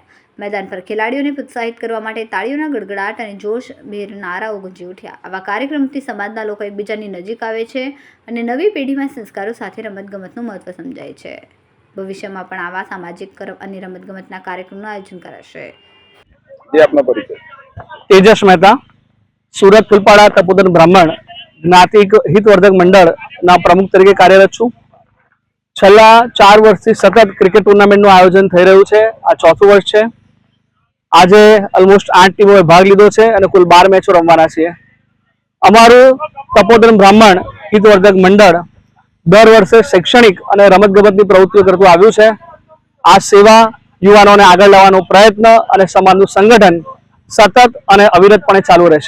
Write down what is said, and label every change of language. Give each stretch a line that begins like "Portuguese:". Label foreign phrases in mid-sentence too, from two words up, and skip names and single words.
Gujarati: મેદાન પર ખેલાડીઓને પ્રોત્સાહિત કરવા માટે તાળીઓના ગડગડાટ અને જોશભેર નારાઓ ગુંજી ઉઠ્યા। આવા કાર્યક્રમથી સમાજના લોકો એકબીજાની નજીક આવે છે અને નવી પેઢીમાં સંસ્કારો સાથે રમતગમતનું મહત્વ સમજાય છે। ભવિષ્યમાં પણ આવા સામાજિક અને રમતગમતના કાર્યક્રમનું આયોજન કરાશે। તેજસ મહેતા, સુરત ફૂલપાડા તપોધન બ્રાહ્મણ જ્ઞાતિ હિતવર્ધક મંડળના પ્રમુખ તરીકે કાર્યરત છું। છેલ્લા 4 વર્ષથી સતત ક્રિકેટ ટૂર્નામેન્ટનું આયોજન થઈ રહ્યું છે। આ ચોથું વર્ષ છે। આજે ઓલમોસ્ટ 8 ટીમોએ ભાગ લીધો છે અને કુલ 12 મેચો રમવાના છે। અમારું તપોધન બ્રાહ્મણ હિતવર્ધક મંડળ દર વર્ષે શૈક્ષણિક અને રમતગમતની પ્રવૃત્તિઓ કરતું આવ્યું છે। આ સેવા યુવાનોને આગળ લાવવાનો પ્રયત્ન અને સમાજનું સંગઠન સતત અને અવિરતપણે ચાલુ રહેશે।